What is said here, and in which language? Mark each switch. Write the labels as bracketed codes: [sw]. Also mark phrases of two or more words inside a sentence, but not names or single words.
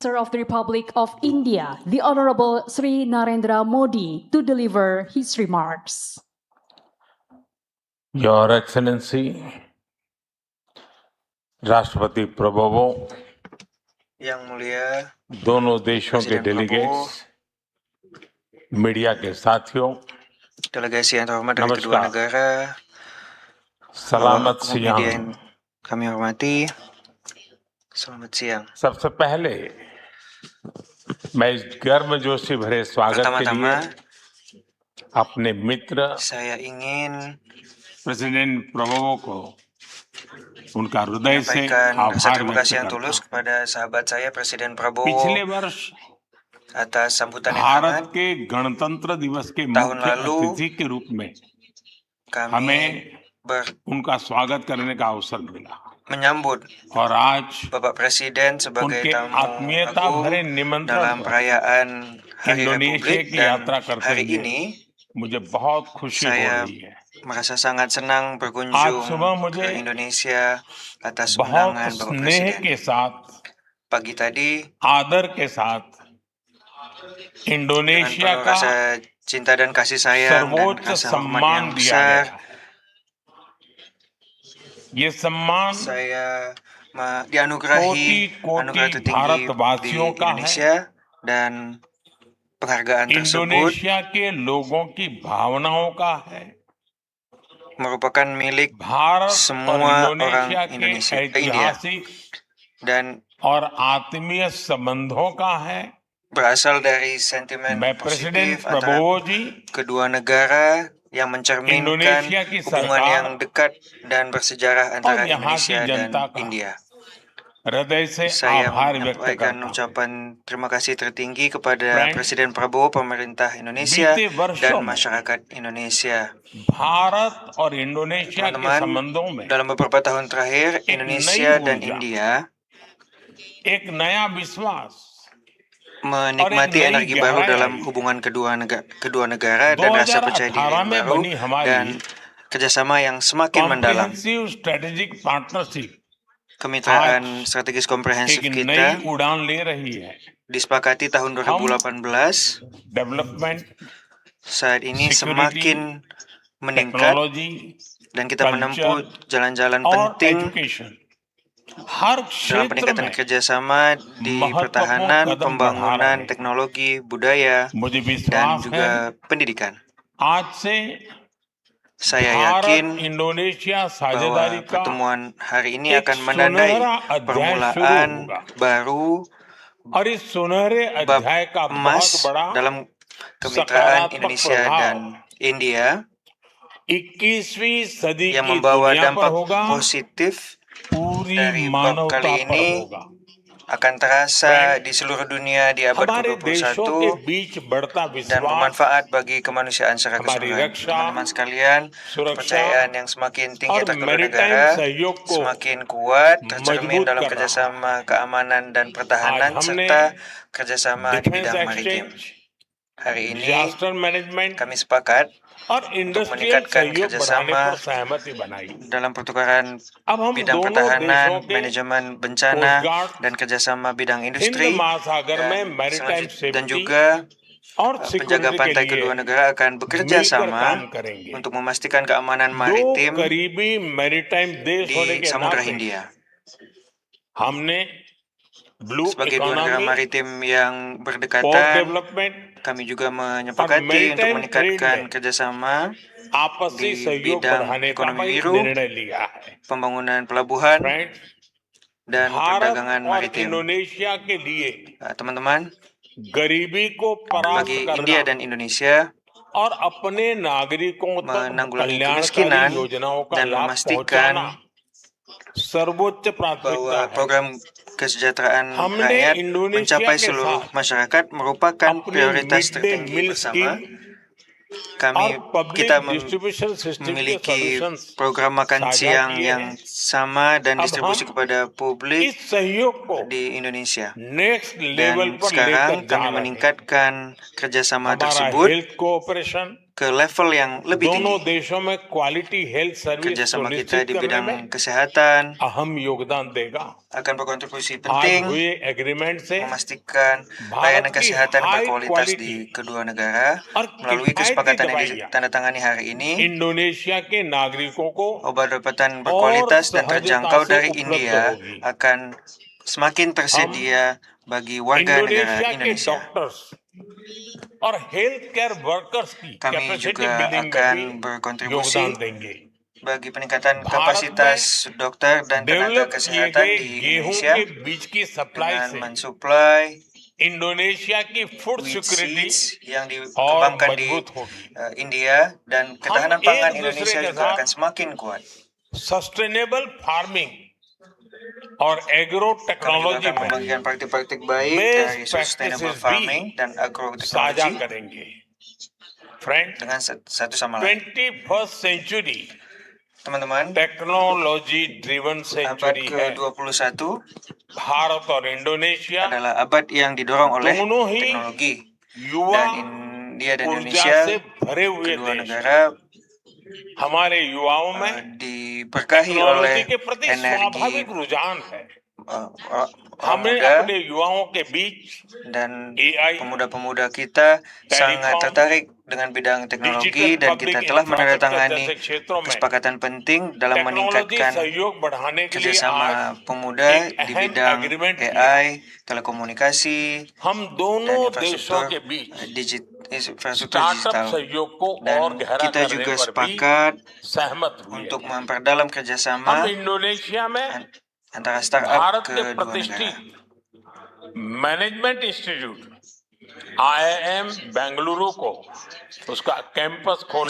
[en] of the Republic of India, the Honorable Sri Narendra Modi, to deliver his remarks. Your Excellency, [hi] राष्ट्रपति प्रभुओं, [id] Yang Mulia [hi] दोनों देशों के [id] Presiden Prabowo, [en] delegates, media [hi] के साथियों, [id] delegasi yang terhormat dari kedua [hi] Namaskar. [id] negara, सलामत media सियां। yang kami hormati, selamat siang. [hi] सबसे पहले मैं इस गर्मजोशी भरे स्वागत के लिए [id] Pertama-tama, [hi] अपने मित्र [id] saya ingin [hi] प्रेसिडेंट प्रभुओं को उनका हृदय से [id] menyampaikan rasa [hi] आभार [id] terima [hi] व्यक्त [id] kasih yang [hi] करता [id] tulus [hi] हूं। [id] kepada sahabat saya Presiden Prabowo [hi] पिछले वर्ष [id] atas sambutan yang [hi] भारत [id] hangat. [hi] के गणतंत्र दिवस के [id] tahun [hi] मुख्य [id] lalu [hi] अतिथि के रूप में [id] Kami [hi] हमें उनका स्वागत करने का अवसर मिला [id] menyambut [hi] और आज [id] Bapak Presiden sebagai [hi] उनके [id] tamu [hi] आत्मीयता भरे [id] agung [hi] निमंत्रण [id] dalam [hi] पर [id] perayaan Hari [hi] इंडोनेशिया [id] Republik [hi] की [id] dan [hi] यात्रा करते [id] hari [hi] हुए [id] ini [hi] मुझे बहुत खुशी हो [id] saya [hi] रही है। [id] merasa sangat senang [hi] आज [id] berkunjung [hi] सुबह मुझे [id] ke Indonesia atas [hi] बहुत [id] undangan Bapak [hi] स्नेह [id] Presiden. [hi] के साथ, [id] Pagi tadi [hi] आदर के साथ [id] dengan [hi] इंडोनेशिया [id] penuh [hi] का [id] rasa cinta dan kasih sayang dan [hi] सर्वोच्च [id] rasa hormat [hi] सम्मान [id] yang [hi] दिया गया [id] besar, [hi] है। ये सम्मान [id] saya dianugerahi [hi] कोटि-कोटि [id] anugerah tertinggi di [hi] भारतवासियों का है। [id] Indonesia dan penghargaan tersebut [hi] इंडोनेशिया के लोगों की भावनाओं का है। [id] merupakan milik [hi] भारत और [id] semua [hi] इंडोनेशिया [id] orang [hi] के [id] Indonesia, India [hi] ऐतिहासिक [id] dan [hi] और आत्मीय संबंधों का है। [id] berasal dari sentimen [hi] मैं प्रेसिडेंट [id] positif antara [hi] प्रभुओ जी, [id] kedua negara yang mencerminkan [hi] Indonesia की [id] hubungan [hi] सरकार [id] yang dekat dan bersejarah [hi] और [id] antara [hi] यहाँ की [id] Indonesia dan [hi] जनता का [id] India. [hi] हृदय से [id] Saya [hi] आभार व्यक्त [id] menyampaikan [hi] करता हूं। [id] ucapan terima kasih tertinggi kepada [hi] Friends, [id] Presiden Prabowo, pemerintah Indonesia, [hi] बीते वर्षों [id] dan [hi] में [id] masyarakat Indonesia. [hi] भारत और इंडोनेशिया के [id] Teman-teman, [hi] संबंधों में [id] dalam beberapa tahun terakhir, [hi] एक [id] Indonesia [hi] नई [id] dan [hi] ऊर्जा, [id] India [hi] एक नया विश्वास [id] menikmati [hi] और एक नई [id] energi baru [hi] गहराई [id] dalam [hi] आई। [id] hubungan kedua negara dan rasa percaya diri [hi] 2018 [id] yang [hi] में [id] baru [hi] बनी हमारी [id] dan kerjasama yang semakin mendalam. [en] comprehensive strategic partnership [id] Kemitraan strategis komprehensif [hi] एक [id] kita [hi] नई उड़ान ले रही है। [id] disepakati tahun 2018. [hi] डेवलपमेंट, [id] Saat ini [hi] Security, [id] semakin meningkat [hi] टेक्नोलॉजी [id] dan kita menempuh [hi] कल्चर [id] jalan-jalan [hi] और [id] penting [hi] एजुकेशन हर [id] dalam [hi] क्षेत्र [id] peningkatan [hi] में [id] kerjasama di [hi] महत्वपूर्ण [id] pertahanan, [hi] कदम बढ़ा रहे [id] pembangunan, [hi] हैं। [id] teknologi, budaya, [hi] मुझे [id] dan [hi] विश्वास है [id] juga pendidikan. [hi] आज से [id] Saya [hi] भारत [id] yakin [hi] इंडोनेशिया साझेदारी [id] bahwa [hi] का [id] pertemuan hari ini [hi] एक [id] akan menandai [hi] सुनहरा अध्याय शुरू [id] permulaan [hi] होगा [id] baru [hi] और इस सुनहरे [id] bab [hi] अध्याय का बहुत [id] emas [hi] बड़ा [id] dalam kemitraan [hi] सकारात्मक [id] Indonesia [hi] प्रभाव [id] dan India [hi] 21वीं सदी [id] yang [hi] की [id] membawa [hi] दुनिया पर [id] dampak [hi] होगा, [id] positif [hi] पूरी [id] dari bab [hi] मानवता [id] kali [hi] पर [id] ini [hi] होगा। [id] akan terasa di seluruh dunia di abad [hi] हमारे देशों के [id] ke-21 [hi] बीच बढ़ता [id] dan [hi] विश्वास, [id] bermanfaat bagi kemanusiaan secara [hi] हमारी [id] keseluruhan. [hi] रक्षा, [id] Teman-teman sekalian, [hi] सुरक्षा [id] kepercayaan yang semakin tinggi [hi] और [id] antar kedua [hi] मैरीटाइम [id] negara [hi] सहयोग को [id] semakin kuat tercermin [hi] मजबूत [id] dalam [hi] कर रहा है। [id] kerjasama keamanan dan [hi] आज [id] pertahanan [hi] हमने [id] serta kerjasama di [hi] डिफेंस [id] bidang maritim. [hi] एक्सचेंज, [id] Hari ini [en] disaster management [id] kami sepakat [hi] और इंडस्ट्रियल [id] meningkatkan [hi] सहयोग बढ़ाने [id] kerjasama [hi] पर सहमति बनाई। [id] dalam pertukaran [hi] अब हम [id] bidang [hi] दोनों [id] pertahanan, [hi] देशों के [id] manajemen bencana, [hi] कोस्ट गार्ड, [id] dan kerjasama bidang [hi] हिंद [id] industri [hi] महासागर में [id] dan [hi] मैरीटाइम [id] dan [hi] सेफ्टी [id] juga [hi] और [id] penjaga [hi] सिक्योरिटी के [id] pantai [hi] लिए [id] kedua negara akan bekerja [hi] मिलकर [id] sama [hi] काम करेंगे। [id] untuk memastikan keamanan [hi] दो [id] maritim [hi] करीबी मैरीटाइम देश होने [id] di [hi] के [id] Samudra [hi] नाते [id] Hindia. [hi] हमने ब्लू [id] Sebagai dua negara [hi] इकोनॉमी, [id] maritim yang [hi] पोर्ट [id] berdekatan, [hi] डेवलपमेंट [id] kami juga [hi] और [id] menyepakati untuk [en] maritime trade [id] meningkatkan [hi] में [id] kerjasama [hi] आपसी [id] di [hi] सहयोग [id] bidang [hi] बढ़ाने का [id] ekonomi [hi] एक [id] biru, [hi] निर्णय लिया है। [id] pembangunan pelabuhan, [hi] फ्रेंड्स, [id] dan [hi] भारत [id] perdagangan [hi] और [id] maritim. [hi] इंडोनेशिया के लिए [id] Teman-teman, [hi] गरीबी को परास्त [id] bagi [hi] करना [id] India dan Indonesia, [hi] और अपने नागरिकों तक [id] menanggulangi [hi] कल्याणकारी [id] kemiskinan [hi] योजनाओं का [id] dan [hi] लाभ [id] memastikan [hi] पहुंचाना सर्वोच्च प्राथमिकता [id] bahwa [hi] है। [id] program kesejahteraan [hi] हमने [id] rakyat [hi] इंडोनेशिया [id] mencapai [hi] के [id] seluruh [hi] साथ [id] masyarakat merupakan [hi] अपनी [id] prioritas [en] mid day [id] tertinggi [hi] मील [id] bersama. [hi] स्कीम [id] Kami [hi] और पब्लिक [id] kita [en] distribution system [hi] के [id] memiliki [hi] सॉल्यूशंस [id] program makan [hi] साझा [id] siang [hi] किए [id] yang [hi] हैं। [id] sama dan [hi] अब [id] distribusi [hi] हम [id] kepada publik [hi] इस सहयोग को [id] di Indonesia. [en] next level [id] Dan [hi] पर लेकर [id] sekarang [hi] जा [id] kami [hi] रहे हैं। [id] meningkatkan kerjasama [hi] हमारा [id] tersebut [en] health cooperation, [id] ke level yang lebih [hi] दोनों [id] tinggi. [hi] देशों में [en] quality health service [id] Kerjasama kita [hi] सुनिश्चित [id] di [hi] करने [id] bidang [hi] में [id] kesehatan [hi] अहम योगदान देगा। [id] akan berkontribusi [hi] आज [id] penting [hi] हुए एग्रीमेंट से [id] memastikan [hi] भारत [id] layanan [hi] की [id] kesehatan [hi] हाई [id] berkualitas [hi] क्वालिटी [id] di kedua negara. [hi] और [id] Melalui [hi] किफायती [id] kesepakatan yang [hi] दवाइयाँ [id] ditandatangani hari ini, [hi] इंडोनेशिया के नागरिकों को [id] obat-obatan [hi] और [id] berkualitas dan [hi] सहजता [id] terjangkau [hi] से [id] dari [hi] उपलब्ध [id] India [hi] होगी। [id] akan semakin tersedia bagi warga negara [hi] इंडोनेशिया के [id] Indonesia. [en] डॉक्टर्स और health care workers की [id] Kami [hi] कैपेसिटी [id] juga [hi] बिल्डिंग में [id] akan [hi] भी [id] berkontribusi [hi] योगदान देंगे। [id] bagi peningkatan [hi] भारत [id] kapasitas dokter dan tenaga [hi] डेवलप किए [id] kesehatan [hi] गए [id] di [hi] गेहूं [id] Indonesia [hi] के बीज की सप्लाई [id] dengan [hi] से [id] mensuplai [hi] इंडोनेशिया की फूड [id] wheat [hi] सिक्योरिटी [id] seeds yang [hi] और [id] dikembangkan di [hi] मजबूत होगी। [id] India, dan [hi] हम [id] ketahanan [hi] एक [id] pangan [hi] दूसरे [id] Indonesia [hi] के [id] juga akan [hi] साथ [id] semakin kuat. [en] sustainable farming और एग्रो [id] Kami juga [hi] टेक्नोलॉजी [id] akan [hi] में [id] membagikan praktik-praktik baik dari [hi] बेस्ट [id] sustainable [hi] प्रैक्टिसेस [id] farming [hi] भी [id] dan [hi] साझा [id] agroteknologi [hi] करेंगे। फ्रेंड, [id] dengan satu sama lain. [en] 21st century [id] Teman-teman, [en] technology driven [id] abad [hi] सेंचुरी है। [id] ke-21 [hi] भारत और इंडोनेशिया [id] adalah abad yang didorong oleh [hi] दोनों ही [id] teknologi, [hi] युवा [id] dan India dan [hi] ऊर्जा [id] Indonesia, [hi] से भरे हुए [id] kedua [hi] देश हैं। [id] negara, [hi] हमारे युवाओं में [id] diberkahi [hi] टेक्नोलॉजी [id] oleh [hi] के प्रति [id] energi [hi] स्वाभाविक रुझान है। [id] orang [hi] हमें [id] muda, [hi] अपने युवाओं के बीच [id] dan [hi] AI, [id] pemuda-pemuda kita sangat [hi] टेलीकॉम, [id] tertarik dengan bidang teknologi, [hi] डिजिटल [id] dan [hi] पब्लिक [id] kita telah [hi] इंफ्रास्ट्रक्चर [id] menandatangani [hi] जैसे क्षेत्रों में [id] kesepakatan penting dalam [hi] टेक्नोलॉजी [id] meningkatkan [hi] सहयोग बढ़ाने के लिए आज [id] kerjasama pemuda [hi] एक [id] di [hi] अहम [id] bidang [hi] एग्रीमेंट किया। [id] AI, telekomunikasi, [hi] हम [id] dan [hi] दोनों देशों [id] infrastruktur [hi] के बीच [id] infrastruktur [hi] स्टार्टअप [id] digital. [hi] सहयोग को [id] Dan [hi] और गहरा [id] kita [hi] करने [id] juga [hi] पर भी [id] sepakat [hi] सहमत हुए [id] untuk [hi] हैं। [id] memperdalam [hi] हम [id] kerjasama [hi] इंडोनेशिया में [id] antara startup [hi] भारत के [id] kedua negara. [hi] प्रतिष्ठित [en] management institute [hi] IIM बेंगलुरु को उसका कैंपस खोलने